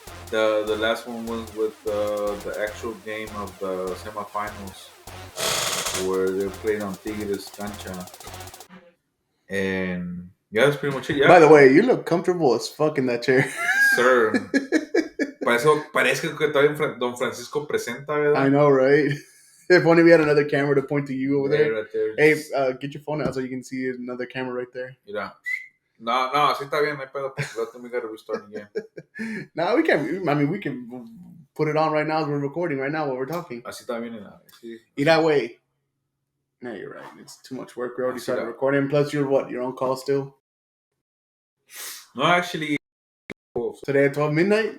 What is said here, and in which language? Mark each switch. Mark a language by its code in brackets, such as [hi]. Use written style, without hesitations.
[en] The last one was with the actual game of the semifinals where they played on Tigres Cancha. And yeah, that's pretty much it. Yeah. By the way, you look comfortable as fuck in that chair. Sir. [es] Parece que todavía Don Francisco presenta, ¿verdad? [en] I know, right? If only we had another camera to point to you over there. Right there. Hey, get your phone out so you can see another camera right there. [es] Mira. No, así está bien, no hay pedo, porque [en] we gotta restart again. No, we can't. I mean, we can put it on right now as we're recording right now while we're talking. [es] Así está bien, sí. [en] Either way. No, you're right. It's too much work. We already started recording. Plus, you're what? You're on call still? No, actually. Today at 12 midnight?